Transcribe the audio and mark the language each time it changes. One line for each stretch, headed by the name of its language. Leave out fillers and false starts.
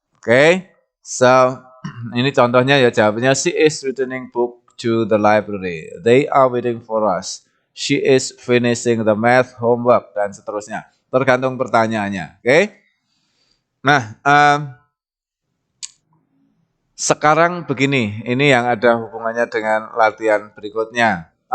Indonesian: Oke, so ini contohnya ya jawabannya.
English: She is returning book to the library. They are waiting for us. She is finishing the math homework dan seterusnya.
Indonesian: Tergantung pertanyaannya. Oke. Nah, sekarang begini, ini yang ada hubungannya dengan latihan berikutnya.